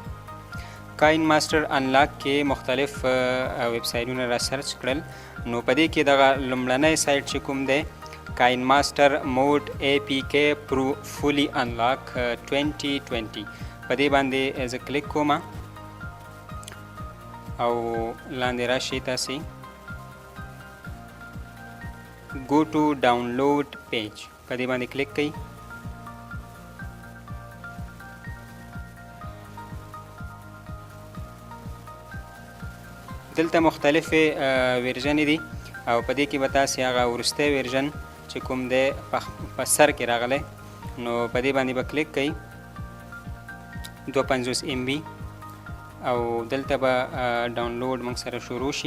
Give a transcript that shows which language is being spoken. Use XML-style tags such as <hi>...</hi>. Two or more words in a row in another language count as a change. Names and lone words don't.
<ps>کاین ماسټر انلاک کې مختلف ویب سایټونه را سرچ کړل. نو په دې کې دغه لومړنی سایټ چې کوم دی کاین ماسټر</ps> <en>mod APK pro fully unlock</en> <ps>2020 په دې باندې زه کلیک کوم او لاندې راشئ تاسې</ps> <en>go to download page</en> <ps>په دې باندې کلیک کړئ. دلته مختلفې ورژنې دي او په دې کې به تاسې هغه وروستی ورژن چې کوم دی په سر کې راغلی نو په دې باندې به کلیک کړئ 250 MB او دلته به ډاونلوډ موږ سره شروع شي.</ps>